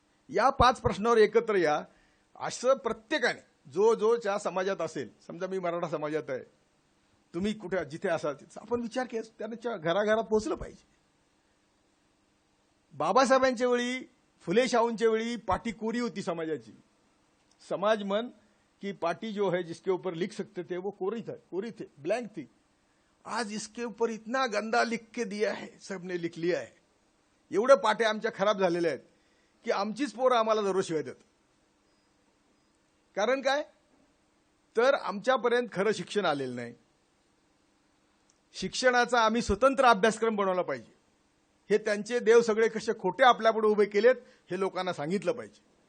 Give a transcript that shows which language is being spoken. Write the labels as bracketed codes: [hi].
[mr] या 5 प्रश्नावर एकत्र या. असं प्रत्येकाने जो ज्या समाजात असेल, समजा मी मराठा समाजात आहे, तुम्ही कुठे जिथे असाल आपण विचार केला त्यांच्या घराघरात पोहोचलं पाहिजे. बाबासाहेबांच्या वेळी, फुले शाहूंच्या वेळी पाटी कोरी होती समाजाची. [hi] समाज मन की पाटी जो है जिसके ऊपर लिख सकते थे वो कोरी थे, ब्लैंक थी. आज इसके ऊपर इतना गंदा लिख के दिया है, सबने लिख लिया है. [mr] एवढे पाटे आमच्या खराब झालेले आहेत की आमचीच पोरं आम्हाला दररोज शिवाय देतात. कारण काय तर आमच्यापर्यंत खरं शिक्षण आलेलं नाही. शिक्षणाचा आम्ही स्वतंत्र अभ्यासक्रम बनवला पाहिजे. हे त्यांचे देव सगळे कसे खोटे आपल्यापुढे उभे केलेत हे लोकांना सांगितलं पाहिजे.